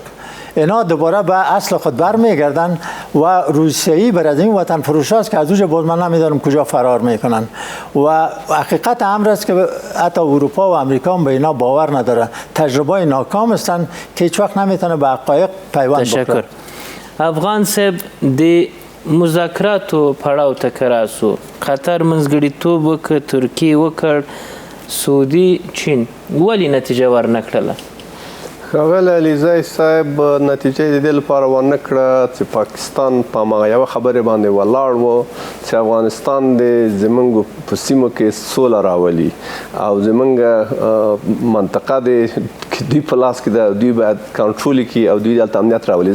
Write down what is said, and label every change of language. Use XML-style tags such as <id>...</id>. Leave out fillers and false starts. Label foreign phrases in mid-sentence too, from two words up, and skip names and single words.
<fa>اینا دوباره به اصل خود برمیگردن و روسیه‌ای بر از این وطن فروش است که از اونجا باز من نمیدونم کجا فرار میکنن. و حقیقت امر است که حتی اروپا و امریکا هم به اینا باور نداره. تجربه ناکام هستند که هیچ وقت نمیتونه به حقایق پیوند بکنه. تشکر.</fa> <ps>افغان صاحب د مذاکراتو پړاو ته که راسو، قطر منځګړیتوب وکړ، ترکیې وکړ، سعودي، چین، ولې نتیجه ورنکړله؟ ښاغلی علیزی صاحب نتیجه د دې لپاره ونه کړه چې پاکستان په هماغه یوه خبرې باندې ولاړ و چې افغانستان د زموږ په سیمو کې سوله راولي او زموږ منطقه د دوی په لاس کې ده، دوی باید کنټرول کړي او دوی دلته امنیت راولي.</ps>